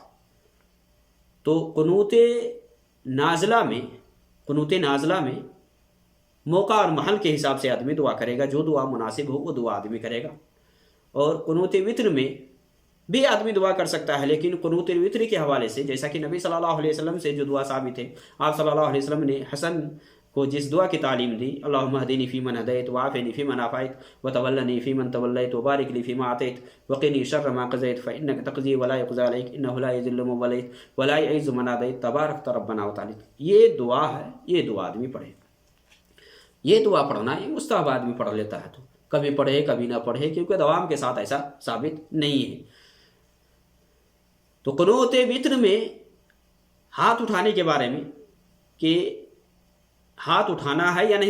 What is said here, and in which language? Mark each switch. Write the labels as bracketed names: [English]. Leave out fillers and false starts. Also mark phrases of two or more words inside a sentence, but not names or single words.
[Hindi] तो कुनूत नाज़िला में मौका और महल के हिसाब से आदमी दुआ करेगा, जो दुआ मुनासिब हो वो दुआ आदमी करेगा। और कुनूत वितर में भी आदमी दुआ कर सकता है, लेकिन कुनूत वितर के हवाले से जैसा कि नबी [Arabic] صلى الله عليه وسلم [Hindi] से जो दुआ साबित है, आप [Arabic] صلى الله عليه وسلم [Hindi] ने हसन को जिस दुआ की तालीम दी, [Arabic] اللهم اهدني فيمن هديت وعافني فيمن عافيت وتولني فيمن توليت وبارك لي فيما أعطيت وقني شر ما قضيت فإنك تقضي ولا يقضى عليك إنه لا يذل من واليت ولا يعز من عاديت تباركت ربنا وتعالى. ये दुआ है, ये दुआ आदमी पढ़े। ये दुआ पढ़ना ये मुस्तहब आदमी पढ़ लेता है तो कभी पढ़े कभी ना पढ़े, क्योंकि दवाम के साथ ऐसा साबित नहीं है। तो कुनूत वितर में हाथ उठाने के बारे में कि हाथ उठाना है या नहीं उठाना है।